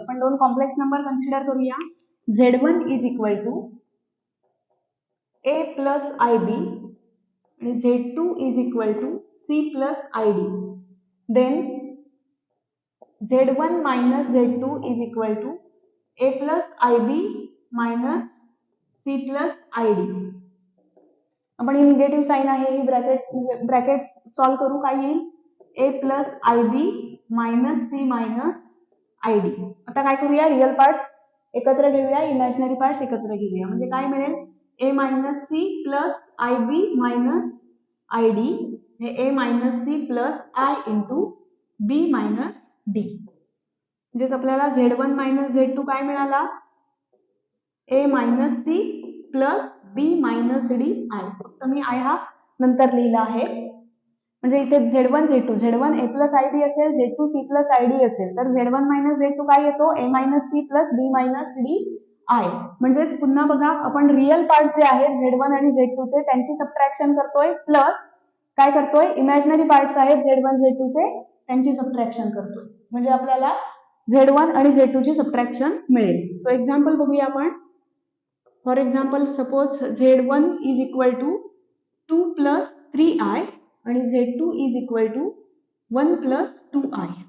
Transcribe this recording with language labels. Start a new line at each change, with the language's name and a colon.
Marathi: आपण दोन complex number consider करूया.
English: Z1 is equal to A plus IB आणि Z2 is equal to C plus ID. Then Z1 minus Z2 is equal to A plus IB minus C plus ID.
Marathi: आपण ही negative sign आहे ही bracket solve करू. काय येईल?
English: A plus IB minus C minus ID.
Marathi: आता काय करूया, real parts एकत्र घेऊया, इमॅजिनरी पार्ट्स एकत्र घेऊया. म्हणजे काय मिळेल?
English: A minus C plus IB minus ID हे A minus C plus I into B minus D.
Marathi: म्हणजेच आपल्याला Z1 मायनस Z2 काय मिळाला?
English: A minus C plus B minus D I.
Marathi: फक्त मी I हा नंतर लिहिला आहे. म्हणजे इथे Z1 Z2 Z1 A plus ID असेल, Z2 C प्लस ID असेल, तर Z1 मायनस Z2 काय येतो? A minus C plus B minus D I. म्हणजेच पुन्हा बघा, आपण रिअल पार्ट जे आहेत Z1 आणि Z2 चे त्यांची सबट्रॅक्शन करतोय, प्लस काय करतोय, इमॅजिनरी पार्ट्स आहेत Z1 Z2 चे त्यांची सबट्रॅक्शन करतोय. म्हणजे आपल्याला Z1 आणि Z2 ची सबट्रॅक्शन मिळेल.
English: so example
Marathi: बघूया आपण.
English: For example suppose Z1 is equal to 2 plus 3I आणि Z2 is equal to 1 plus 2I.